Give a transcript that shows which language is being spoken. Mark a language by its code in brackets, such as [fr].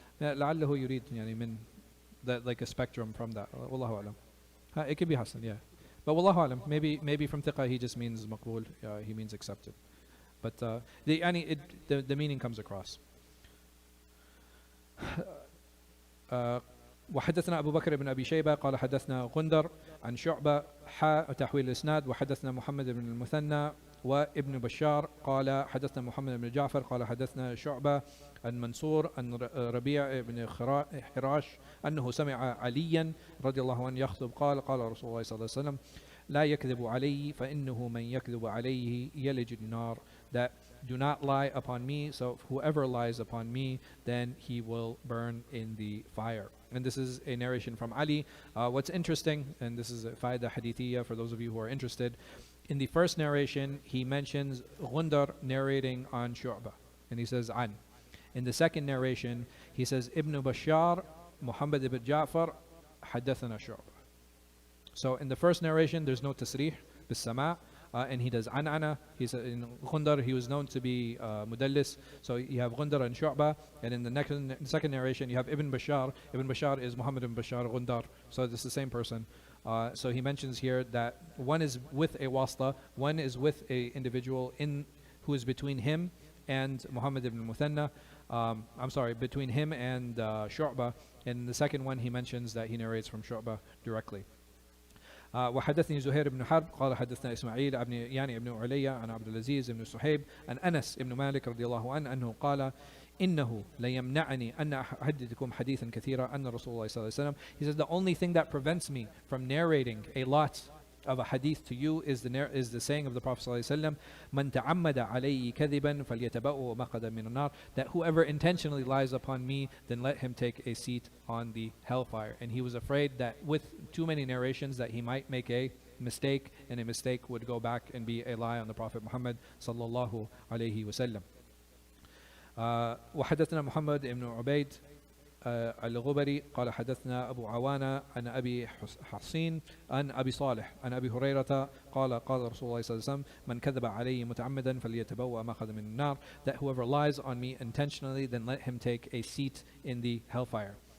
[ar] لعله يريد يعني من [en] that like a spectrum from that. [ar] والله أعلم. [en] It could be Hassan, yeah. But wallahu alam, maybe from thiqa he just means maqbul, he means accepted. But the meaning comes across. [ar] وحدثنا أبو بكر بن أبي شيبة قال حدثنا غندر عن شعبة تحويل الإسناد وحدثنا محمد بن المثنى وابن بشار قال حدثنا محمد بن جعفر قال حدثنا شعبة عن منصور عن ربيع بن حراش أنه سمع عليا رضي الله عنه يخطب قال رسول الله صلى الله عليه وسلم لا يكذب علي فإنه من يكذب عليه يلج النار, [en] that do not lie upon me, so whoever lies upon me then he will burn in the fire. And this is a narration from Ali. What's interesting, and this is a faida hadithiyya for those of you who are interested, in the first narration he mentions Gundar narrating on Shu'bah and he says an. In the second narration he says Ibn Bashar Muhammad ibn Ja'far حدثنا Shu'bah. So in the first narration there's no tasrih bis sama', and he does an'ana. He said in Gundar he was known to be mudallis, so you have Gundar and Shu'bah, and in the second narration you have Ibn Bashar. Ibn Bashar is Muhammad ibn Bashar Gundar, so it's the same person. So he mentions here that one is with a wasta, one is with a individual who is between him and Muhammad ibn Muthanna. Between him and Shu'bah. And the second one he mentions that he narrates from Shu'bah directly. [ar] وحدثني زهير بن حرب قال حدثنا إسماعيل ابن عليا عن عبد العزيز بن صهيب عن أنس بن مالك رضي الله عنه أنه قال إنه ليمنعني أن أحدثكم حديثا كثيرا أن رسول الله صلى الله عليه وسلم. [en] He says the only thing that prevents me from narrating a lot of a hadith to you is the saying of the Prophet صلى الله عليه وسلم [ar] من تعمد علي كذبا فليتبوأ مقعده من النار, [en] that whoever intentionally lies upon me then let him take a seat on the hellfire. And he was afraid that with too many narrations that he might make a mistake, and a mistake would go back and be a lie on the Prophet Muhammad sallallahu alayhi wasallam. [ar] وحدثنا محمد بن عبيد الغبري قال حدثنا أبو عوانة عن أبي حصين عن أبي صالح عن أبي هريرة قال رسول الله صلى الله عليه وسلم من كذب علي متعمدا فليتبوأ مقعده من النار, [en] that whoever lies on me intentionally then let him take a seat in the hellfire.